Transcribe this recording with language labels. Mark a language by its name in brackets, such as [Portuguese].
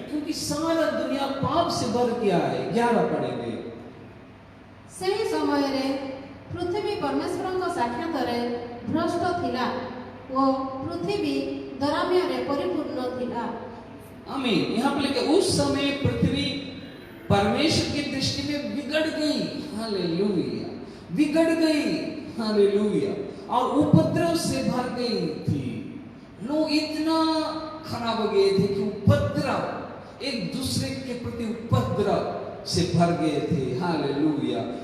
[Hindi] क्योंकि सारा दुनिया पाप से भर गया है। 11 पढ़ेंगे। [Odia] ସେହି ସମୟରେ ପୃଥିବୀ ପରମେଶ୍ୱରଙ୍କ ସାକ୍ଷାତରେ ଭ୍ରଷ୍ଟ ଥିଲା ଓ ପୃଥିବୀ ଦରାମ୍ୟରେ ପରିପୂର୍ଣ୍ଣ ଥିଲା। [Hindi] आमीन। यहाँ पर लिखा, उस समय पृथ्वी परमेश्वर की दृष्टि में बिगड़ गई। हालेलुया। बिगड़ गई। हालेलुया। और उपद्रव से भर गई थी। लोग इतना खराब हो गए थे कि उपद्रव, एक दूसरे के प्रति उपद्रव से भर गए थे। हालेलुया।